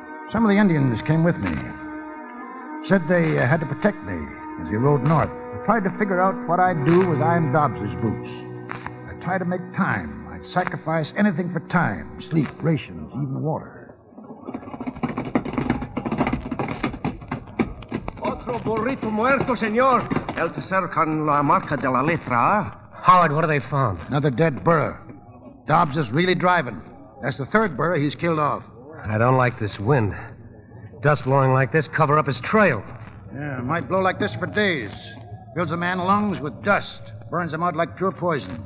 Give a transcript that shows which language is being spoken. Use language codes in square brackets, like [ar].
[en] Some of the Indians came with me. Said they had to protect me as he rode north. I tried to figure out what I'd do with Iron Dobbs's boots. I tried to make time. I'd sacrifice anything for time, sleep, rations, even water. [es] Otro burrito muerto, señor. El tercer con la marca de la letra. [en] Howard, what have they found? Another dead burro. Dobbs is really driving. That's the third burro he's killed off. I don't like this wind. Dust blowing like this cover up his trail. Yeah, it might blow like this for days. Fills a man's lungs with dust. Burns him out like pure poison.